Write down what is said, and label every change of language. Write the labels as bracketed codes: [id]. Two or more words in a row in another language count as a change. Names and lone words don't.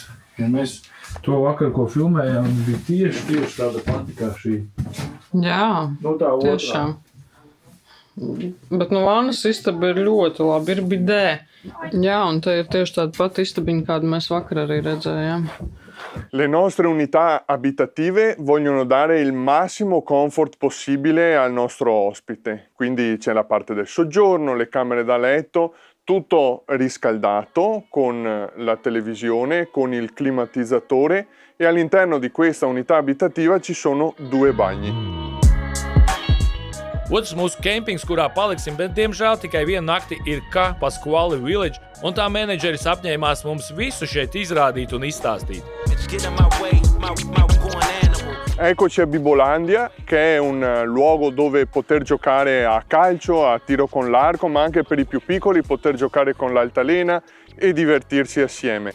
[lv] Ja mēs to vakar, ko filmējām, bija tieši tāda pati kā šī. Jā, Tā tiešām. Bet vānas istaba ir ļoti labi, ir bidē. Jā, un te ir tieši tāda pati istabiņa, kādu mēs vakar arī redzējām. [it] Le nostre unità abitative vogliono dare il massimo comfort possibile al nostro ospite. Quindi c'è la parte del soggiorno, le camere da letto, tutto riscaldato con la televisione, con il climatizzatore e all'interno di questa unità abitativa ci sono 2 bagni. [lv] Otrs mūsu kempings, kurā paliksim, bet diemžēl tikai vienu nakti ir Ca Pasquale Village, un tā menedžeris apņēmās mums visu šeit izrādīt un izstāstīt. [it] Eccoci a Bibolandia, che è un luogo dove poter giocare a calcio, a tiro con l'arco, ma anche per i più piccoli poter giocare con l'altalena e divertirsi assieme.